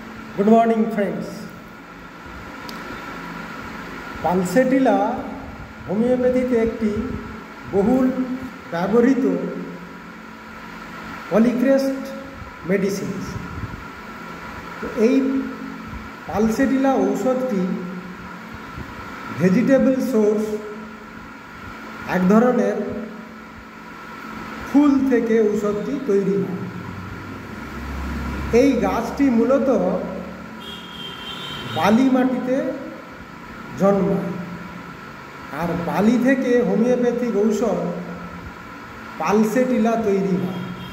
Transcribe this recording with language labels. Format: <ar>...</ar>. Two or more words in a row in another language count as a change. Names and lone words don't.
<en>Good morning friends.</en> <bn>পালসেটিলা হোমিওপ্যাথিতে একটি বহুল ব্যবহৃত</bn> <en>polycrest medicine.</en> <bn>तो এই পালসেটিলা ঔষধটি</bn> <en>vegetable source</en> <bn>এক ধরনের ফুল থেকে ঔষধটি তৈরি হয়। এই গাছটি মূলত বালি মাটিতে জন্মায়, আর বালি থেকে হোমিওপ্যাথিক ঔষধ পালসেটিলা তৈরি হয়।</bn>